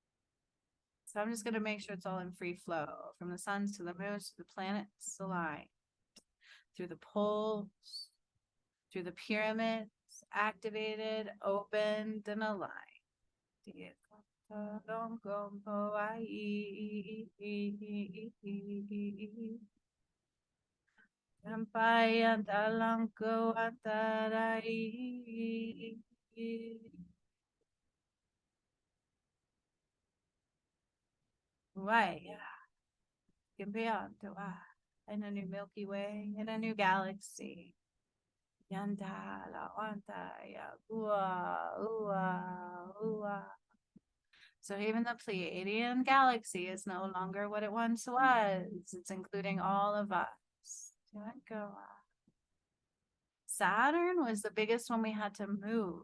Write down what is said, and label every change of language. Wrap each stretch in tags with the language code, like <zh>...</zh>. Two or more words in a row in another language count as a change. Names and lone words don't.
<en>So I'm just going to make sure it's all in free flow from the suns to the moons to the planets align. through the poles, through the pyramids, activated, opened, and aligned. Sampayan talangko atarai. Right, yeah. Can be on to in a new Milky Way, in a new galaxy. Yanda la wanta ya ua ua ua. So even the Pleiadian galaxy is no longer what it once was. It's including all of us. Saturn was the biggest one we had to move.</en>